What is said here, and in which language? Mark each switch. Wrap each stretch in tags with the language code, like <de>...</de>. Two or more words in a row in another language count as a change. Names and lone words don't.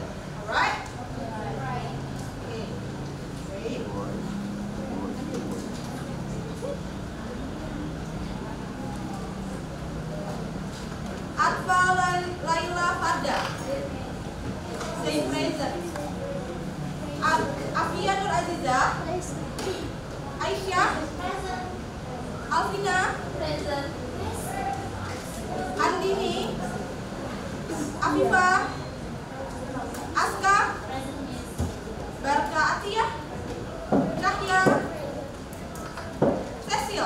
<en>Alright? Okay. Great. Atfa Laila Farda. Say present. Afia Nur Aziza. Aisyah. Alvina. Andini. Afifah. Aska. Barka Atia. Cahya. Cecil.</en>